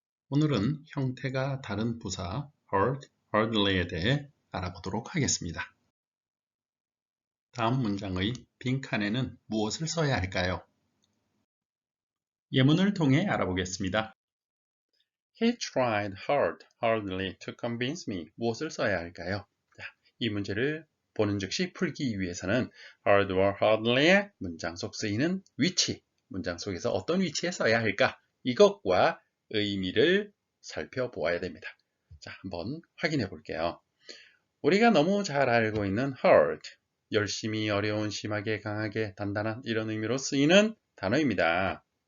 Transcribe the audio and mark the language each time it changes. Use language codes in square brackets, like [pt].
[ko] 오늘은 형태가 다른 부사 hard, hardly에 대해 알아보도록 하겠습니다. 다음 문장의 빈칸에는 무엇을 써야 할까요? 예문을 통해 알아보겠습니다. [en] He tried hardly to convince me. [ko] 무엇을 써야 할까요? 자, 이 문제를 보는 즉시 풀기 위해서는 hard와 hardly의 문장 속 쓰이는 위치, 문장 속에서 어떤 위치에 써야 할까? 이것과 의미를 살펴보아야 됩니다. 자, 한번 확인해 볼게요. 우리가 너무 잘 알고 있는 hard, 열심히, 어려운, 심하게, 강하게, 단단한 이런 의미로 쓰이는 단어입니다.